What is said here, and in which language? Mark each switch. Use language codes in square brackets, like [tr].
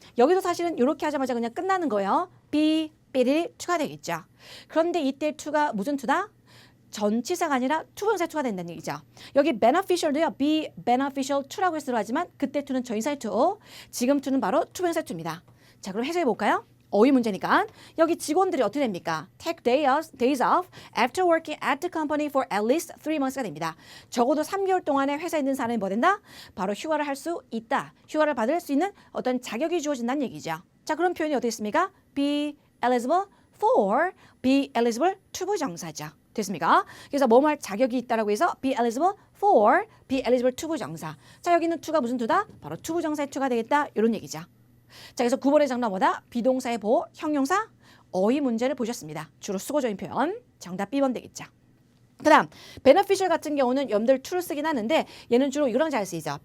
[ko] 여기도 사실은 이렇게 하자마자 그냥 끝나는 거예요. be, be를 to가 되겠죠. 그런데 이때 to가 무슨 to다? 전치사가 아니라 투부정사의 to가 된다는 얘기죠. 여기 beneficial도요. [en] be beneficial to [ko] 라고 해서 들어가지만 그때 to는 전치사의 to, 지금 to는 바로 투부정사의 to입니다. 자, 그럼 해석해 볼까요? 어휘 문제니까 여기 직원들이 어떻게 됩니까? [en] Take days off after working at the company for at least 3 months가 됩니다. [ko] 적어도 3개월 동안에 회사에 있는 사람이 뭐 된다? 바로 휴가를 할 수 있다. 휴가를 받을 수 있는 어떤 자격이 주어진다는 얘기죠. 자, 그런 표현이 어떻게 있습니까? [en] Be eligible for, be eligible to [ko] 부정사죠. 됐습니까? 그래서 뭐뭐 할 자격이 있다라고 해서 [en] be eligible for, be eligible to [ko] 부정사. 자, 여기 있는 to가 무슨 to다? 바로 to 부정사의 to가 되겠다. 이런 얘기죠. 자, 그래서 9번의 정답 뭐다? 비동사의 보호, 형용사, 어휘 문제를 보셨습니다. 주로 수거적인 표현, 정답 B번 되겠죠. 그 다음 beneficial 같은 경우는 여러분들 to를 쓰긴 하는데 얘는 주로 이거랑 잘 쓰이죠.